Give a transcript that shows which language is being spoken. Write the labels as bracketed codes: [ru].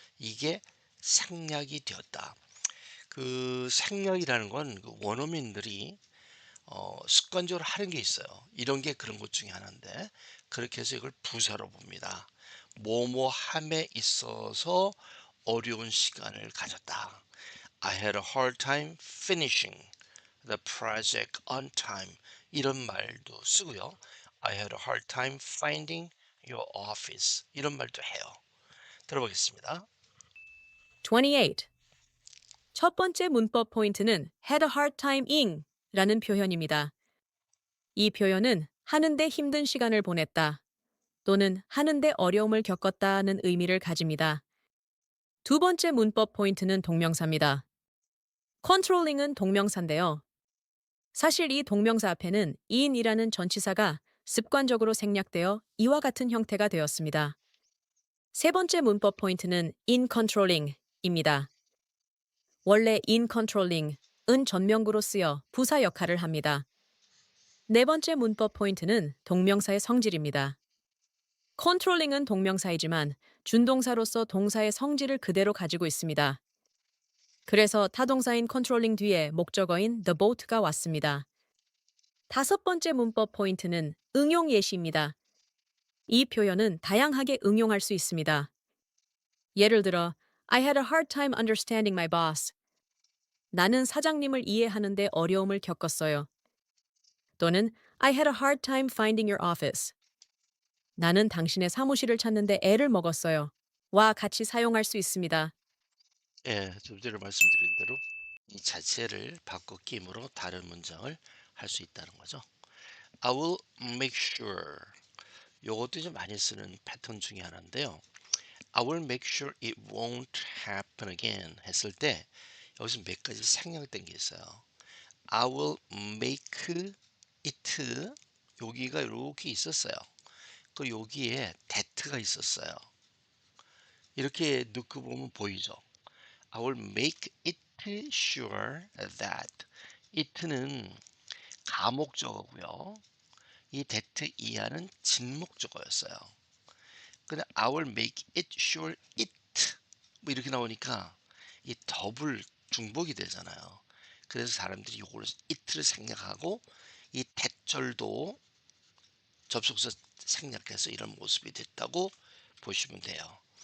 [ko] 이게 생략이 되었다. 그 생략이라는 건 그 원어민들이 습관적으로 하는 게 있어요. 이런 게 그런 것 중에 하나인데 그렇게 해서 이걸 부사로 봅니다. 뭐뭐 함에 있어서 어려운 시간을 가졌다. [en] I had a hard time finishing the project on time. [ko] 이런 말도 쓰고요. [en] I had a hard time finding your office. [ko] 이런 말도 해요. 들어보겠습니다. 28. 첫 번째 문법 포인트는 [en] had a hard time ing [ko] 라는 표현입니다. 이 표현은 하는데 힘든 시간을 보냈다 또는 하는데 어려움을 겪었다는 의미를 가집니다. 두 번째 문법 포인트는 동명사입니다. controlling은 동명사인데요. 사실 이 동명사 앞에는 in이라는 전치사가 습관적으로 생략되어 이와 같은 형태가 되었습니다. 세 번째 문법 포인트는 in controlling입니다. 원래 in controlling은 전명구로 쓰여 부사 역할을 합니다. 네 번째 문법 포인트는 동명사의 성질입니다. controlling은 동명사이지만 준동사로서 동사의 성질을 그대로 가지고 있습니다. 그래서 타동사인 controlling 뒤에 목적어인 the boat가 왔습니다. 다섯 번째 문법 포인트는 응용 예시입니다. 이 표현은 다양하게 응용할 수 있습니다. 예를 들어, [en] I had a hard time understanding my boss. [ko] 나는 사장님을 이해하는데 어려움을 겪었어요. 또는 [en] I had a hard time finding your office. [ko] 나는 당신의 사무실을 찾는데 애를 먹었어요. 와 같이 사용할 수 있습니다. 예, 좀 전에 말씀드린 대로 이 자체를 바꿔 끼므로 다른 문장을 할 수 있다는 거죠. [en] I will make sure. [ko] 요것도 좀 많이 쓰는 패턴 중에 하나인데요. [en] I will make sure it won't happen again [ko] 했을 때 여기서 몇 가지 생략된 게 있어요. [en] I will make it [ko] 여기가 이렇게 있었어요. 그 여기에 that가 있었어요. 이렇게 넣고 보면 보이죠. [en] I will make it sure that it는 [ko] 가목적어고요. 이 that 이하는 진목적어였어요. 근데 [en] I will make it sure it [ko] 뭐 이렇게 나오니까 이 더블 중복이 되잖아요. 그래서 사람들이 이걸 it를 생략하고 이 that절도 접속사 생략해서 이런 모습이 됐다고 보시면 돼요.